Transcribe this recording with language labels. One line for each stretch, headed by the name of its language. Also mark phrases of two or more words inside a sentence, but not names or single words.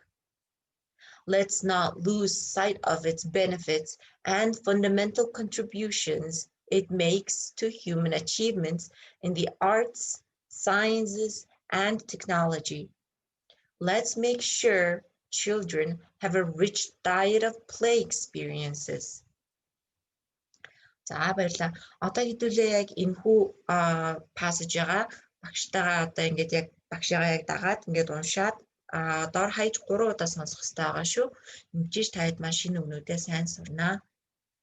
English: Let's not lose sight of its benefits and fundamental contributions it makes to human achievements in the arts, sciences, and technology. Let's make sure children have a rich diet of play experiences.
Mongolian: За баярлалаа. Одоо хэдүүлээ яг энэхүү passage-аа багштайгаа одоо ингээд яг багшаагаа яг дагаад ингээд уншаад доор хаяж 3 удаа сонсох хэрэгтэй байгаа шүү. Имжиж таад маш шинэ өгнүүдээ сайн сурнаа.